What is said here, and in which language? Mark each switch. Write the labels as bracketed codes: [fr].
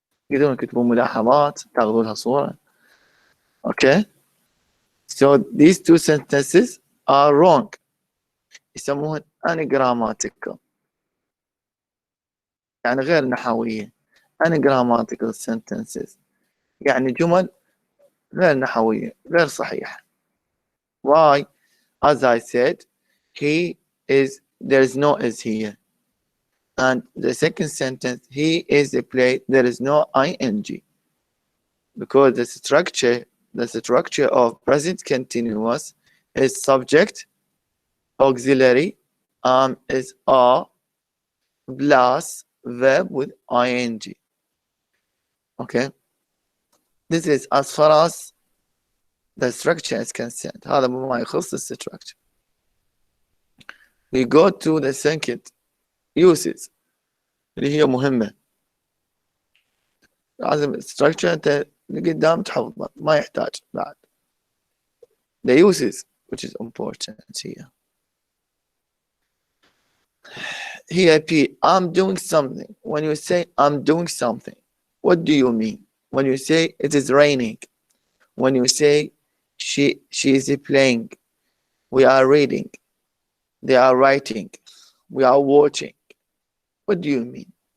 [ar] تقدرون تكتبوا ملاحظات تاخذوا لها صورة. [en] Okay. So these two sentences are wrong. [ar] يسموهن [en] ungrammatical. [ar] يعني غير نحوية. [en] Ungrammatical sentences. [ar] يعني جمل غير نحوية غير صحيحة. [en] Why? As I said, there is no is here. And the second sentence, he is a play, there is no ing. Because the structure of present continuous is subject, auxiliary, is are, plus verb with ing. Okay. This is as far as the structure is concerned. [ar] هذا بما يخص structure. [en] We go to the second uses [ar] اللي هي مهمة. لازم structure انت اللي قدام تحفظه ما يحتاج بعد. [en] The uses which is important here. Here P, I'm doing something. When you say I'm doing something, what do you mean? When you say it is raining, when you say she is playing, we are reading, they are writing, we are watching, what do you mean?